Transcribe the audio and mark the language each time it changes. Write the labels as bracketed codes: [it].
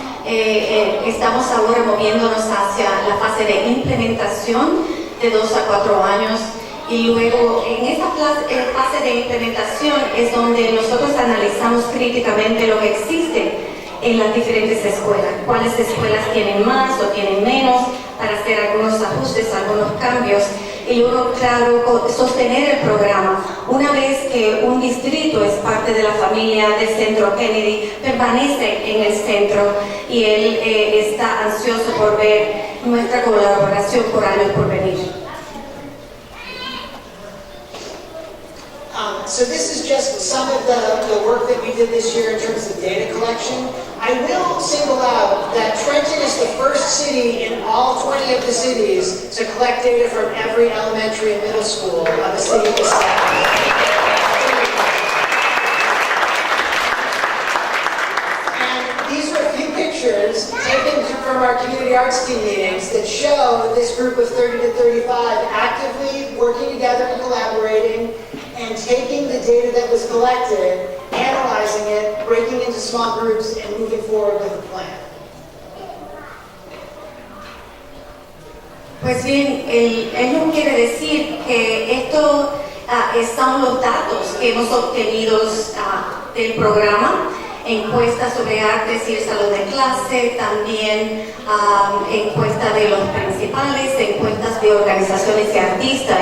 [es] Estamos ahora moviéndonos hacia la fase de implementación de 2 a 4 años, y luego en esta fase de implementación es donde nosotros analizamos críticamente lo que existe en las diferentes escuelas, cuáles escuelas tienen más o tienen menos, para hacer algunos ajustes, algunos cambios, y luego, claro, sostener el programa. Una vez que un distrito es parte de la familia del Centro Kennedy, permanece en el centro, y él está ansioso por ver nuestra colaboración por años por venir. [en] So this is just some of the work that we did this year in terms of data collection. I will single out that Trenton is the first city in all 20 of the cities to collect data from every elementary and middle school of a city this size. And these are a few pictures taken from our community arts team meetings that show this group of 30 to 35 actively working together and collaborating, and taking the data that was collected, analyzing it, breaking into small groups, and moving forward with a plan. [es] Pues bien, él nos quiere decir que esto son los datos que hemos obtenido del programa: encuestas sobre artes y el salón de clase, también encuestas de los principales, encuestas de organizaciones y artistas.